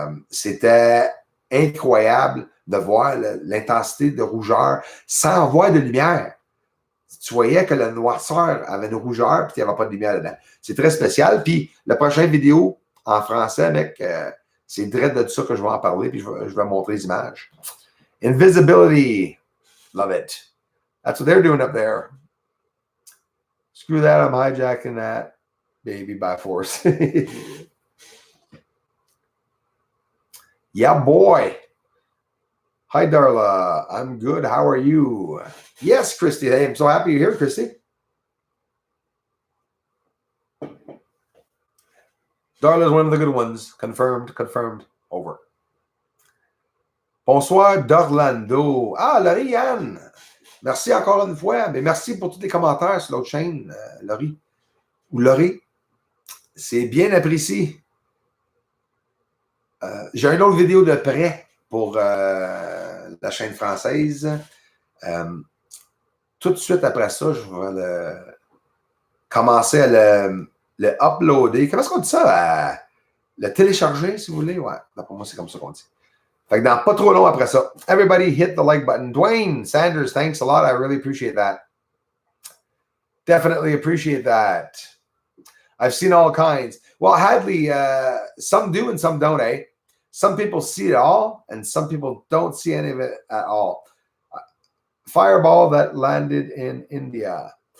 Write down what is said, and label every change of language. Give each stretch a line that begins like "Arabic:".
French: C'était incroyable de voir l'intensité de rougeur sans voir de lumière. Tu voyais que la noirceur avait une rougeur, puis il n'y avait pas de lumière dedans. C'est très spécial. Puis la prochaine vidéo en français, mec, c'est direct de ça que je vais en parler, puis je vais montrer les images.
English: Invisibility. Love it. That's what they're doing up there. Screw that, I'm hijacking that baby by force. Yeah, boy. Hi, Darla. I'm good. How are you? Yes, Christy. Hey, I'm so happy you're here, Christy. Darla is one of the good ones. Confirmed, confirmed. Over.
French: Bonsoir,
English: d'Orlando.
French: Ah, Laurie, Yann. Merci encore une fois. Mais merci pour tous les commentaires sur l'autre chaîne, Laurie. Ou Laurie. C'est bien apprécié. J'ai une autre vidéo de près pour la chaîne française. Tout de suite après ça, je vais commencer à le uploader. Comment est-ce qu'on dit ça? Le télécharger, si vous voulez. Ouais, pour moi, c'est comme ça qu'on dit. Fait que dans pas trop long après ça.
English: Everybody hit the like button. Dwayne Sanders, thanks a lot. I really appreciate that. Definitely appreciate that. I've seen all kinds. Well, Hadley, some do and some don't, eh? Some people see it all, and some people don't see any of it at all. Fireball that landed in India.